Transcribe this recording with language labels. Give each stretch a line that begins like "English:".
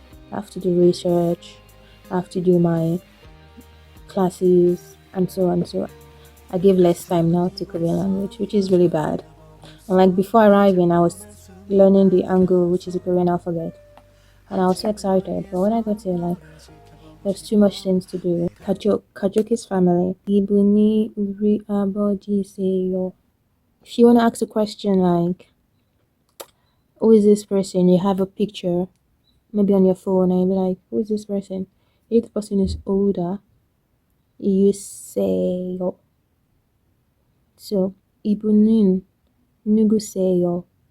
English: I have to do research, I have to do my classes, and so on. So I give less time now to Korean language, which is really bad. And like, before arriving, I was learning the Hangul, which is the Korean alphabet, and I was so excited. But when I got here, like, there's too much things to do. Kajoki's family.
Korean: 이분이 우리 아버지세요.
English: If you want to ask a question like, who is this person? You have a picture, maybe on your phone, and you'll be like, who is this person? If the person is older, you say yo.
Korean: So, 이분은 누구세요?